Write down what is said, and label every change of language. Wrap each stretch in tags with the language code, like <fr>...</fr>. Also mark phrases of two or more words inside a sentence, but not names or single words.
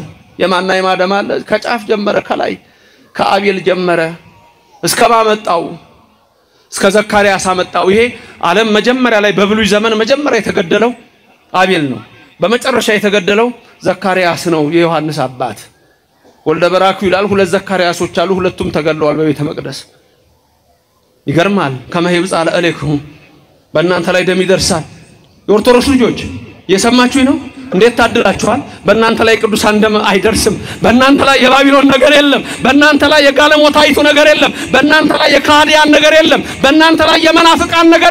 <am>የማና የማደም አለ ከጫፍ ጀመረ ከላይ ከአቤል ጀመረ እስከ ማመጣው እስከ ዘካርያስ አመጣው ይሄ ዓለም መጀመሪያ ላይ በብሉይ ዘመን መጀመሪያ የተገደለው አቤል ነው በመጨረሻ የተገደለው ዘካርያስ ነው የዮሐንስ አባት ወልደ በራክዩ ይላል ሁለት ዘካርያሶች አሉ ሁለቱም ተገለዋል በቤተ መቅደስ ይገርማል</am> <ar>كما يبصى عليكم</ar> <am>በእናንተ ላይ ደም ይደርሳል የኦርቶዶክስ ልጆች የሰማችሁ ነው እንዴት ታድላችኋል በእናንተ ላይ ቅዱሳን ደም አይደርስም በእናንተ ላይ የባቢሎን ነገር የለም በእናንተ ላይ የጋለሞታይቱ ነገር የለም በእናንተ ላይ የካህዲያን ነገር የለም በእናንተ ላይ የመናፍቃን ነገር</am>